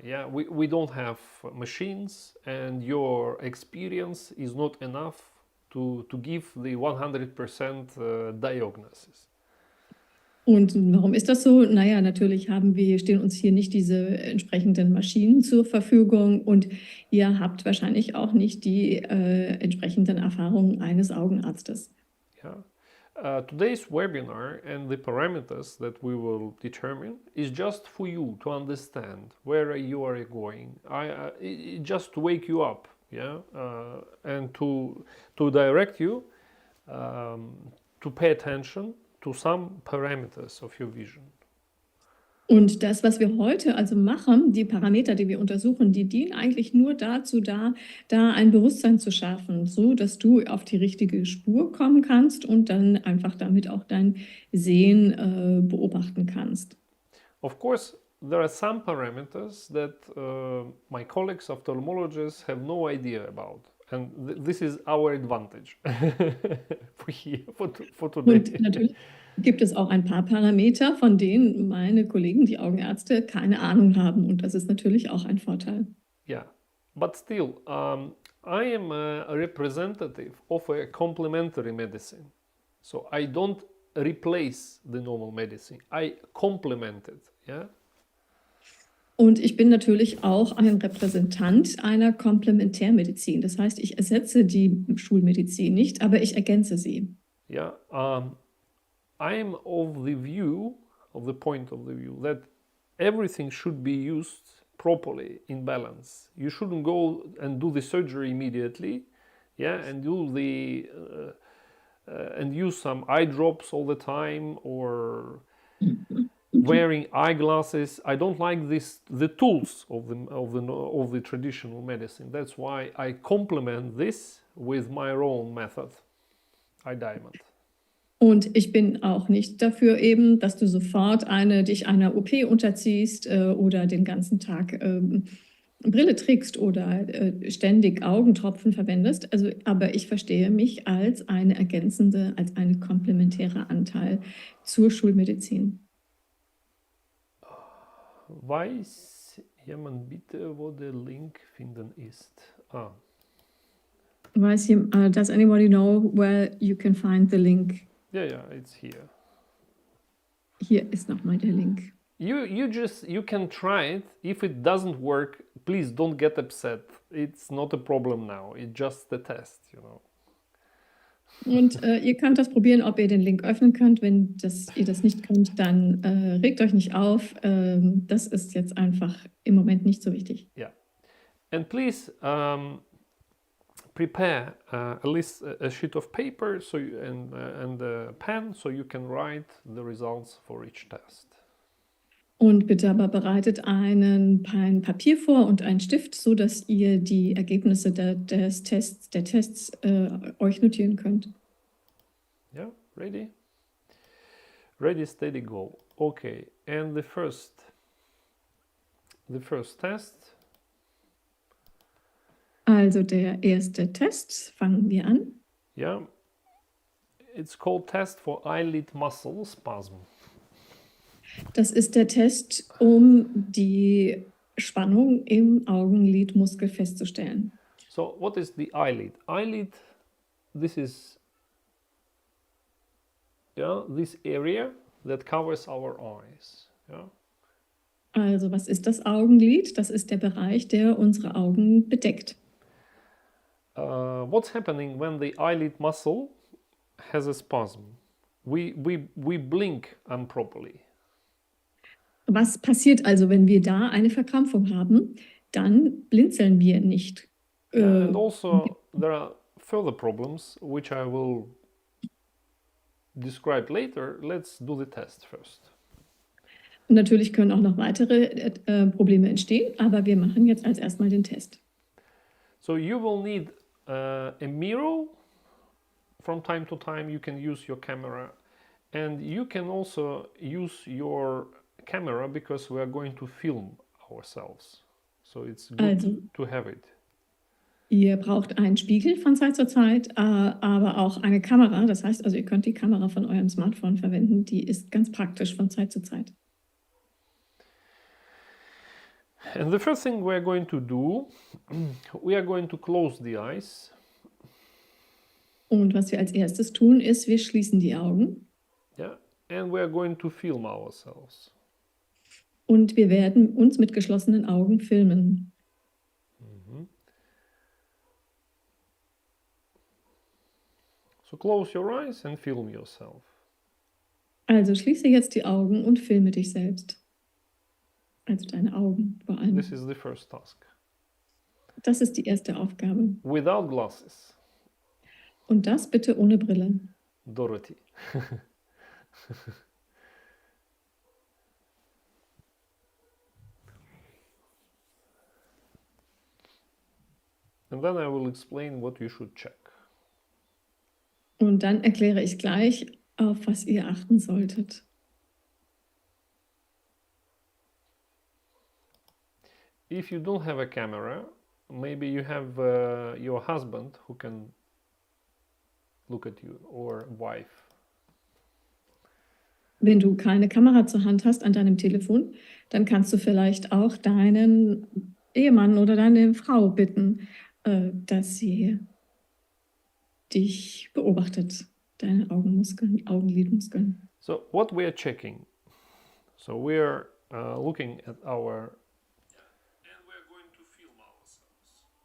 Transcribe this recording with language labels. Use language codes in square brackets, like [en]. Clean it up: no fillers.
[en] Yeah, we don't have machines, and your experience is not enough to give the 100% diagnosis. [de] Und warum ist das so? Naja, natürlich stehen uns hier nicht diese entsprechenden Maschinen zur Verfügung und ihr habt wahrscheinlich auch nicht die entsprechenden Erfahrungen eines Augenarztes. [en] Yeah. Today's webinar and the parameters that we will determine is just for you to understand where you are going. Just to wake you up, yeah, and to direct you to pay attention to some parameters of your vision. [de] Und das, was wir heute also machen, die Parameter, die wir untersuchen, die dienen eigentlich nur dazu da ein Bewusstsein zu schaffen, so dass du auf die richtige Spur kommen kannst und dann einfach damit auch dein Sehen beobachten kannst. [en] Of course, there are some parameters that my colleagues ophthalmologists have no idea about. And this is our advantage for here, for today. [de] Und natürlich gibt es auch ein paar Parameter, von denen meine Kollegen, die Augenärzte, keine Ahnung haben. Und das ist natürlich auch ein Vorteil. [en] Yeah, but still, I am a representative of a complementary medicine. So I don't replace the normal medicine. I complement it. Yeah. [de] Und ich bin natürlich auch ein Repräsentant einer Komplementärmedizin. Das heißt, ich ersetze die Schulmedizin nicht, aber ich ergänze sie. [en] Yeah. I'm of the point of the view that everything should be used properly in balance. You shouldn't go and do the surgery immediately, yeah, and do the and use some eye drops all the time or wearing eyeglasses. I don't like the tools of the traditional medicine. That's why I complement this with my own method. I diamond. [de] Und ich bin auch nicht dafür eben, dass du sofort dich einer OP unterziehst oder den ganzen Tag Brille trägst oder ständig Augentropfen verwendest. Also, aber ich verstehe mich als eine ergänzende, als ein komplementärer Anteil zur Schulmedizin. Weiß jemand bitte, wo der Link finden ist? [en] Does anybody know where you can find the link? Yeah, it's here. [de] Hier ist nochmal der Link. [en] You can try it. If it doesn't work, please don't get upset. It's not a problem now. It's just the test, you know. [de] Und ihr könnt das probieren, ob ihr den Link öffnen könnt. Wenn ihr das nicht könnt, dann regt euch nicht auf. Das ist jetzt einfach im Moment nicht so wichtig. [en] Yeah. And please prepare a sheet of paper and a pen so you can write the results for each test. [de] Und bitte aber bereitet ein Papier vor und einen Stift, so dass ihr die Ergebnisse der Tests euch notieren könnt. [en] Yeah, ready? Ready, steady, go. Okay, and the first test. [de] Also der erste Test, fangen wir an. [en] Yeah, it's called test for eyelid muscle spasm. [de] Das ist der Test, um die Spannung im Augenlidmuskel festzustellen. [en] So what is the eyelid? Eyelid, this is this area that covers our eyes. Yeah. [de] Also was ist das Augenlid? Das ist der Bereich, der unsere Augen bedeckt. [en] What's happening when the eyelid muscle has a spasm? We blink improperly. [de] Was passiert also, wenn wir da eine Verkrampfung haben? Dann blinzeln wir nicht. [en] And also there are further problems which I will describe later. Let's do the test first. [de] Natürlich können auch noch weitere Probleme entstehen, aber wir machen jetzt als erstmal den Test. [en] So you will need a mirror. From time to time you can use your camera, and you can also use your camera because we are going to film ourselves. So it's good to have it. [de] Ihr braucht einen Spiegel von Zeit zu Zeit, aber auch eine Kamera. Das heißt also, ihr könnt die Kamera von eurem Smartphone verwenden. Die ist ganz praktisch von Zeit zu Zeit. [en] And the first thing we are going to do, we are going to close the eyes. [de] Und was wir als erstes tun, ist, wir schließen die Augen. [en] Yeah, and we are going to film ourselves. [de] Und wir werden uns mit geschlossenen Augen filmen. [en] So close your eyes and film yourself. [de] Also schließe jetzt die Augen und filme dich selbst. Also deine Augen vor allem. [en] This is the first task. [de] Das ist die erste Aufgabe. [en] Without glasses. [de] Und das bitte ohne Brille. [en] Dorothy. And then I will explain what you should check. [de] Und dann erkläre ich gleich, auf was ihr achten solltet. [en] If you don't have a camera, maybe you have your husband who can look at you, or wife. [de] Wenn du keine Kamera zur Hand hast an deinem Telefon, dann kannst du vielleicht auch deinen Ehemann oder deine Frau bitten, dass sie dich beobachtet, deine Augenmuskeln, Augenlidmuskeln. [en] So what we are checking? So we are looking at our, and we are going to film ourselves.